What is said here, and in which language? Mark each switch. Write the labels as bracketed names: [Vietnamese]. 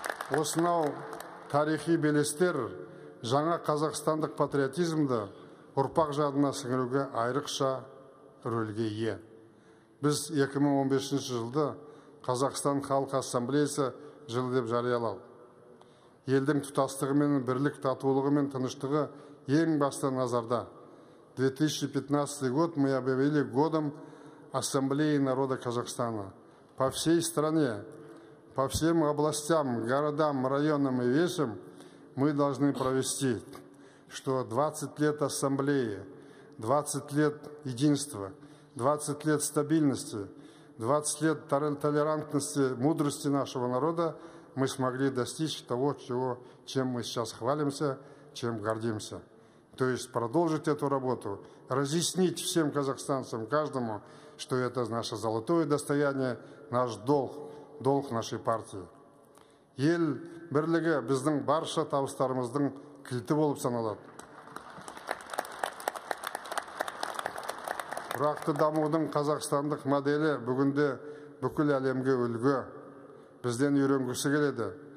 [Kazakh] Осынау тарихи белестер жаңа қазақстандық патриотизмді ұрпақ жадына сіңіруге айрықша рөлге ие. Біз 2015 жылды Қазақстан Халық Ассамблеясы жылы деп жарияладық. Елдің тұтастығы мен бірлік, татулығы мен тыныштығы ең басты назарда. [Russian] 2015 год мы объявили годом Ассамблеи народа Казахстана. По всей стране, по всем областям, городам, районам и весям мы должны провести, что 20 лет ассамблеи, 20 лет единства, 20 лет стабильности, 20 лет толерантности, мудрости нашего народа мы смогли достичь того, чем мы сейчас хвалимся, чем гордимся. То есть продолжить эту работу, разъяснить всем казахстанцам, каждому, что это наше золотое достояние, наш долг нашей партии. [Kazakh] Ел бірлігі біздің барша табыстарымыздың кілті болып саналады. Тұрақты дамудың қазақстандық моделі бүгінде бүкіл әлемге үлгі, бізден үйренгісі келеді.